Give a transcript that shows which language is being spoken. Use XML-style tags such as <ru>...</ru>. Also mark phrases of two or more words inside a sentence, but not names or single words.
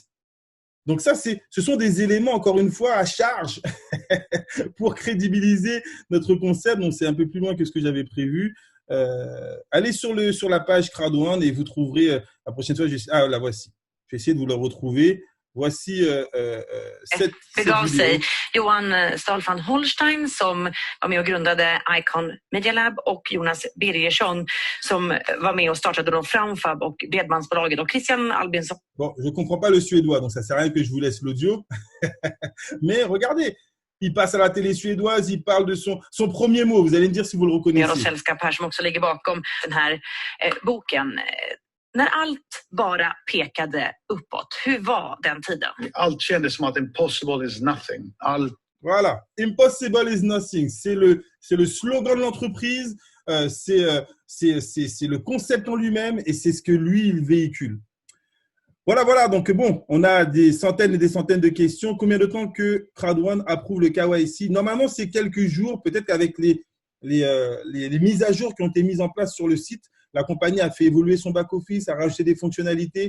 <fr>Donc ça, ce sont des éléments, encore une fois, à charge pour crédibiliser notre concept. Donc, c'est un peu plus loin que ce que j'avais prévu. Allez sur la page Crowd1 et vous trouverez la prochaine fois. La voici. Je vais essayer de vous la retrouver. Voici cette vidéo.</fr> <sv>Johan Stahl van Holstein som var med och grundade Icon Media Lab och Jonas Birgersson som var med och startade då Framfab och Bredbandsbolaget och Christian Albinsson.</sv> <fr>Bon, je ne comprends pas le suédois, donc ça ne sert à rien que je vous laisse l'audio. Mais regardez, il passe à la télé suédoise, il parle de son premier mot. Vous allez me dire si vous le reconnaissez.</fr> <sv>Sällskap här som också ligger bakom den här boken. När allt bara pekade uppåt, hur var den tiden? Allt kändes som att</sv> <en>impossible is nothing.</en> <fr>Voilà,</fr> <en>impossible is nothing.</en> <fr>C'est le slogan de l'entreprise, c'est le concept en lui-même et c'est ce que lui, il véhicule. Voilà. Donc, bon, on a des centaines et des centaines de questions. Combien de temps que Crowd1 approuve le KYC? Normalement, c'est quelques jours. Peut-être qu'avec les mises à jour qui ont été mises en place sur le site, la compagnie a fait évoluer son back-office, a rajouté des fonctionnalités.</fr>